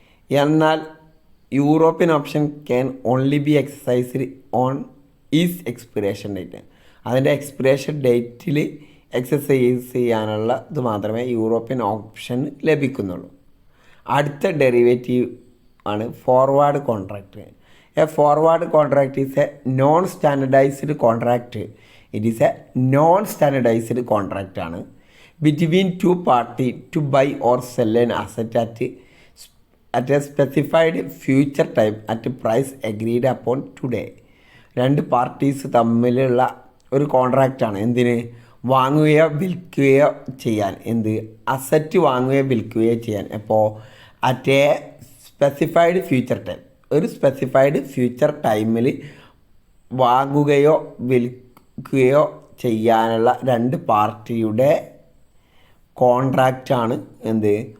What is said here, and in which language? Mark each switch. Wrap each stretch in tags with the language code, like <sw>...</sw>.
<en>എന്നാൽ European option can only be exercised on is expiration date.</en> <ml>അതിൻ്റെ expiration ഡേറ്റിൽ exercise ചെയ്യാനുള്ള ഇത് മാത്രമേ യൂറോപ്യൻ ഓപ്ഷൻ ലഭിക്കുന്നുള്ളൂ. അടുത്ത ഡെറിവേറ്റീവ് ആണ് forward contract.</ml> <en>A forward contract is a non-standardized contract. It is a non-standardized contract ആണ് between two parties to buy or sell an asset at a specified future time at a price agreed upon today.</en> <ml>രണ്ട് parties തമ്മിലുള്ള ഒരു കോൺട്രാക്റ്റാണ്. എന്തിന്? വാങ്ങുകയോ വിൽക്കുകയോ ചെയ്യാൻ. എന്ത്? Asset വാങ്ങുകയോ വിൽക്കുകയോ ചെയ്യാൻ. അപ്പോൾ</ml> <en>at a specified future time,</en> <ml>ഒരു സ്പെസിഫൈഡ് ഫ്യൂച്ചർ ടൈമിൽ വാങ്ങുകയോ വിൽക്കുകയോ ചെയ്യാനുള്ള രണ്ട് പാർട്ടിയുടെ കോൺട്രാക്റ്റാണ് എന്ത്?</ml>